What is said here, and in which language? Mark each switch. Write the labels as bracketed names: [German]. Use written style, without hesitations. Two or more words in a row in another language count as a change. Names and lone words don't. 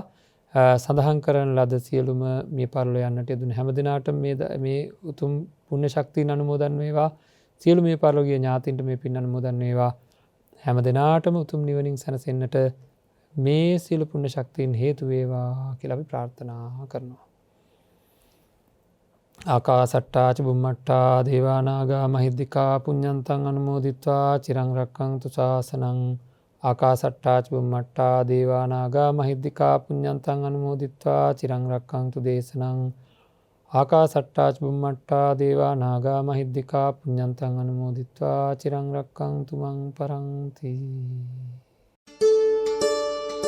[Sinhala] සඳහන් කරන ලද සියලුම මිය පරලෝ යන්නට යෙදුණු හැම දිනාටම මේ උතුම් පුණ්‍ය ශක්තියන් අනුමෝදන් වේවා. සියලු මිය පරලෝ ගිය ඥාතීන්ට මේ පින් අනුමෝදන් වේවා. හැම දිනාටම උතුම් නිවනින් සැනසෙන්නට මේ සියලු පුණ්‍ය ශක්තියන් හේතු වේවා කියලා අපි ප්‍රාර්ථනා කරනවා. [Pali] ආකාසට්ටා ච බුම්මට්ටා දේවා නාග මහිද්దికා පුඤ්ඤන්තං අනුමෝදිත්වා චිරං රක්ඛන්තු ශාසනං. ආකාසට්ටා ච බුම්මට්ටා දේවා නාග මහිද්దికා පුඤ්ඤන්තං අනුමෝදිත්වා චිරං රක්ඛන්තු දේශනං. ආකාසට්ටා ච බුම්මට්ටා දේවා නාග මහිද්దికා පුඤ්ඤන්තං අනුමෝදිත්වා චිරං රක්ඛන්තු මං පරන්ති.